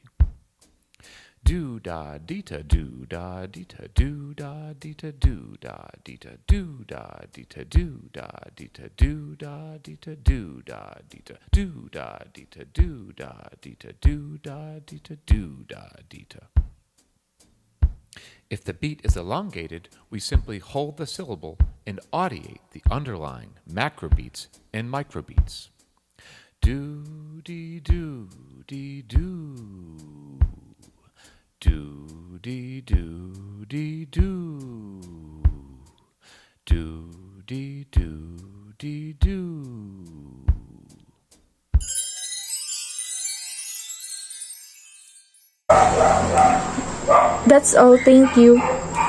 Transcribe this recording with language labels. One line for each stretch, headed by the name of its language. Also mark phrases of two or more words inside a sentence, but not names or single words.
English: Do da dee ta, do da dee ta, do da dee ta, do da dee ta, do da dee ta, do da dee ta, do da dee ta, do da dee ta, do da dee ta, do da dee ta, do da dee ta, do da dee ta. If the beat is elongated, we simply hold the syllable and audiate the underlying macrobeats and microbeats. Do dee do dee do. Do dee do dee do. Do dee do dee do. That's all. Thank you.